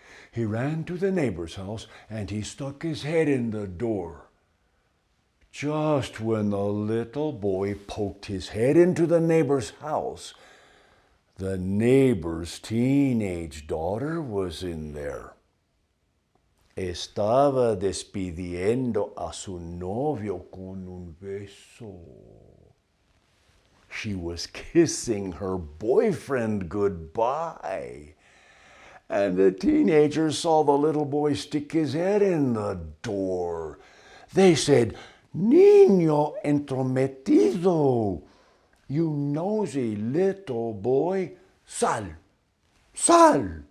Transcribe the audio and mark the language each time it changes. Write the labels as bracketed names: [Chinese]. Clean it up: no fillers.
[English] He ran to the neighbor's house and he stuck his head in the door. Just when the little boy poked his head into the neighbor's house, the neighbor's teenage daughter was in there. [Spanish] Estaba despidiendo a su novio con un beso. [English] She was kissing her boyfriend goodbye. And the teenagers saw the little boy stick his head in the door. They said, [Spanish] "Niño entrometido, [English] you nosy little boy, [Spanish] sal, sal."